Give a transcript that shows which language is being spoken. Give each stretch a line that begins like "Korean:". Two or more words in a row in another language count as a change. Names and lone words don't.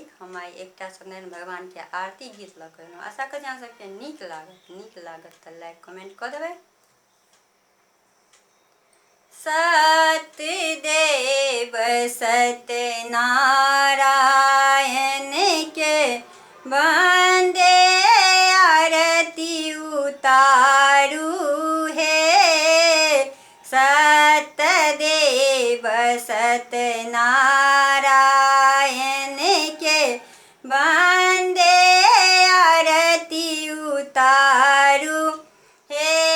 Maithili: हम आई एकटा सत्यनारायण भगवान के आरती गीत लऽ कऽ एलहुँ। आशा करी अहाँ सबके नीक लागत तऽ
English: like comment
Maithili: कऽ देबै। सत्यदेव सत्यनारायण के वंदे आरती उतारू हे। सत्यदेव सत्यनारायण के वंदे आरती उतारू हे।